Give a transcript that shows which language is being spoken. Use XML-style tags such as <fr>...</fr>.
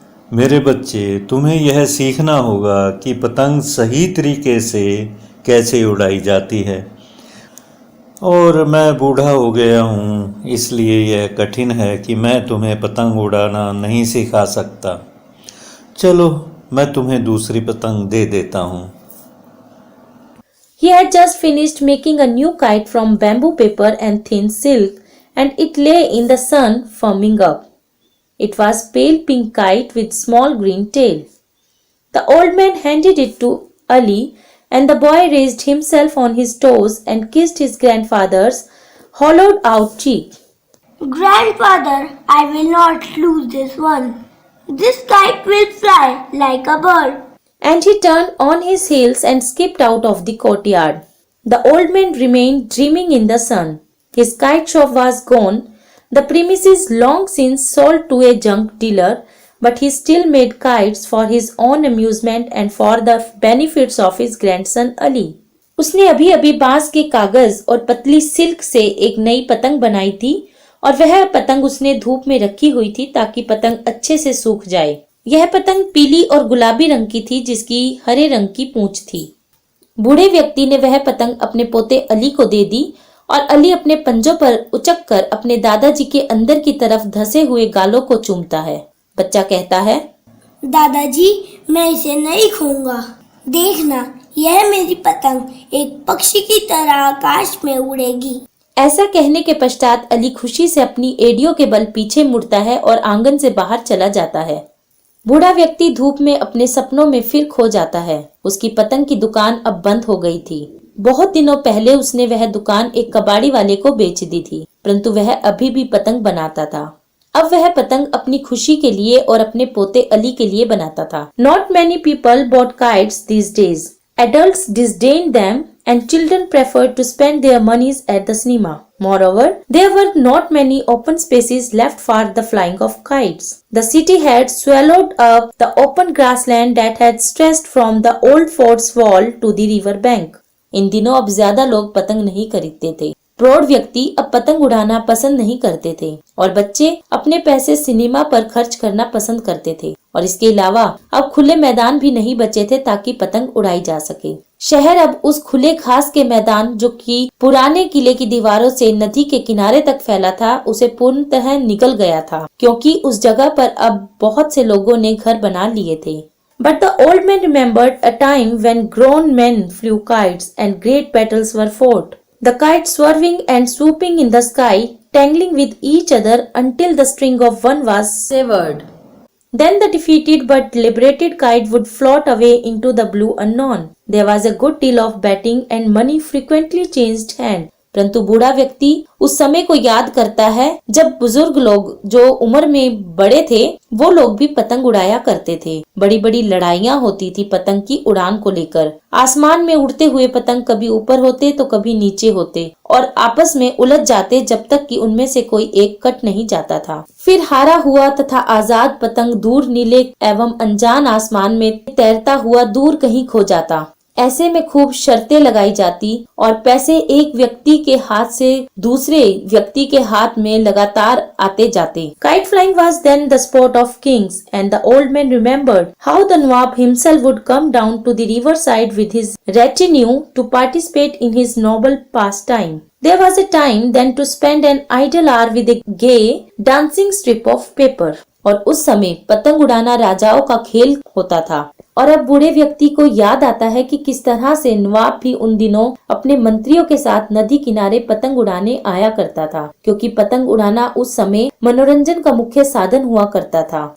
<hi>मेरे बच्चे, तुम्हें यह सीखना होगा कि पतंग सही तरीके से कैसे उड़ाई जाती है, और मैं बूढ़ा हो गया हूँ इसलिए यह कठिन है कि मैं तुम्हें पतंग उड़ाना नहीं सिखा सकता। चलो मैं तुम्हें दूसरी पतंग दे देता हूँ।</hi> <en>He had just finished making a new kite from bamboo paper and thin silk, and it lay in the sun firming up. It was pale pink kite with small green tail. The old man handed it to Ali, and the boy raised himself on his toes and kissed his grandfather's hollowed out cheek. Grandfather, I will not lose this one. This kite will fly like a bird. And he turned on his heels and skipped out of the courtyard. The old man remained dreaming in the sun. His kite shop was gone, the premises long since sold to a junk dealer, but he still made kites for his own amusement and for the benefits of his grandson Ali.</en> <hi>उसने अभी अभी बांस के कागज और पतली silk से एक नई पतंग बनाई थी और वह पतंग उसने धूप में रखी हुई थी ताकि पतंग अच्छे से सूख जाए। यह पतंग पीली और गुलाबी रंग की थी जिसकी हरे रंग की पूंछ थी। बूढ़े व्यक्ति ने वह पतंग अपने पोते अली को दे दी और अली अपने पंजों पर उचक कर अपने दादाजी के अंदर की तरफ धंसे हुए गालों को चूमता है। बच्चा कहता है, दादाजी, मैं इसे नहीं खोऊंगा। देखना, यह मेरी पतंग एक पक्षी की तरह आकाश में उड़ेगी। ऐसा कहने के पश्चात अली खुशी से अपनी एड़ियों के बल पीछे मुड़ता है और आंगन से बाहर चला जाता है। बूढ़ा व्यक्ति धूप में अपने सपनों में फिर खो जाता है। उसकी पतंग की दुकान अब बंद हो गई थी। बहुत दिनों पहले उसने वह दुकान एक कबाड़ी वाले को बेच दी थी, परंतु वह अभी भी पतंग बनाता था। अब वह पतंग अपनी खुशी के लिए और अपने पोते अली के लिए बनाता था।</hi> <en>Not many people bought kites these days. Adults disdained them and children preferred to spend their monies at the cinema. Moreover, there were not many open spaces left for the flying of kites. The city had swallowed up the open grassland that had stretched from the old fort's wall to the river bank.</en> <hi>इन दिनों अब ज्यादा लोग पतंग नहीं खरीदते थे प्रौढ़ व्यक्ति अब पतंग उड़ाना पसंद नहीं करते थे और बच्चे अपने पैसे सिनेमा पर खर्च करना पसंद करते थे और इसके अलावा अब खुले मैदान भी नहीं बचे थे ताकि पतंग उड़ाई जा सके। शहर अब उस खुले घास के मैदान जो कि पुराने किले की दीवारों से नदी के किनारे तक फैला था उसे पूर्णतः निगल गया था, क्योंकि उस जगह पर अब बहुत से लोगों ने घर बना लिए थे।</hi> <en>But the old man remembered a time when grown men flew kites and great battles were fought. The kites swerving and swooping in the sky, tangling with each other until the string of one was severed. Then the defeated but liberated kite would float away into the blue unknown. There was a good deal of betting and money frequently changed hand.</en> <hi>परंतु बूढ़ा व्यक्ति उस समय को याद करता है जब बुजुर्ग लोग जो उम्र में बड़े थे वो लोग भी पतंग उड़ाया करते थे। बड़ी बड़ी लड़ाइयाँ होती थी पतंग की उड़ान को लेकर। आसमान में उड़ते हुए पतंग कभी ऊपर होते तो कभी नीचे होते और आपस में उलझ जाते जब तक कि उनमें से कोई एक कट नहीं जाता था। फिर हारा हुआ तथा आजाद पतंग दूर नीले एवं अनजान आसमान में तैरता हुआ दूर कहीं खो जाता। ऐसे में खूब शर्तें लगाई जाती और पैसे एक व्यक्ति के हाथ से दूसरे व्यक्ति के हाथ में लगातार आते जाते।</hi> <en>Kite flying was then the sport of kings, and the old man remembered how the Nawab himself would come down to the riverside with his retinue to participate in his noble pastime. There was a time then to spend an idle hour with a gay dancing strip of paper.</en> <hi>और उस समय पतंग उड़ाना राजाओं का खेल होता था और अब बूढ़े व्यक्ति को याद आता है कि किस तरह से नवाब भी उन दिनों अपने मंत्रियों के साथ नदी किनारे पतंग उड़ाने आया करता था, क्योंकि पतंग उड़ाना उस समय मनोरंजन का मुख्य साधन हुआ करता था।</hi>